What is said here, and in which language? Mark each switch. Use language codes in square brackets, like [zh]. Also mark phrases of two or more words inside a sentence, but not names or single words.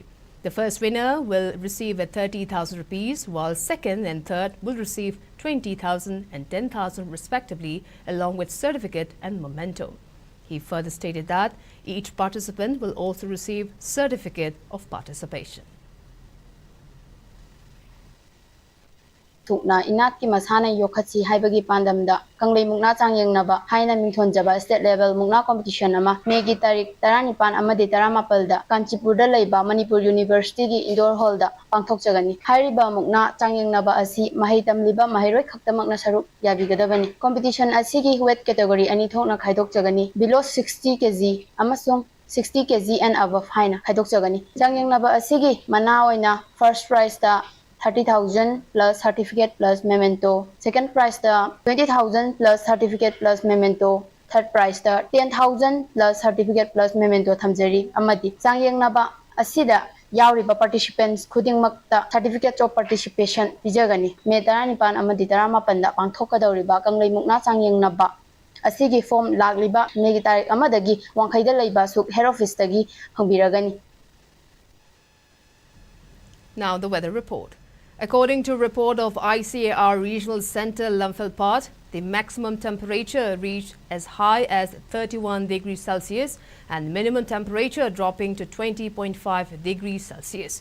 [en] The first winner will receive 30,000 rupees, while second and third will receive 20,000 and 10,000 respectively, along with certificate and memento. He further stated that each participant will also receive certificate of participation. [mni] Tukna inat ki masana yokhatsi haibagi pandamda Kanglei Mukna changyengna haina mingthonjaba [en] state level [mni] Mukna competition ama Megi tarik 19 amadi 18 da Kanchipurda leiba Manipur University gi [en] indoor hall [mni] da pangthokjagani. Hairiba Mukna changyengna asi mahai tamliba mahairoi khaktamakna saruk yabigadabani. Competition asigi [en] weight category [mni] ani thokna khaidokjagani [en] below 60 kg [mni] amasung [en] 60 kg and above [mni] haina khaidokjagani. Changyengna asigi mana oina [en] first prize da 30,000 plus certificate plus memento. Second prize the 20,000 plus certificate plus memento. Third prize the 10,000 plus certificate plus memento thamjari. [mni] Amadi changyengna asida yauriba participants khudingmakta [en] certificate of participation [mni] pijagani. May 19 amadi 18 da pangthokadauriba Kanglei Mukna changyengna asigi form lagliba May tarik amadagi wangkhaida leiba suk [en] head office [mni] tagi hangbiragani. [en] Now the weather report. According to a report of ICAR Regional Center Imphal, the maximum temperature reached as high as 31 degrees Celsius and minimum temperature dropping to 20.5 degrees Celsius.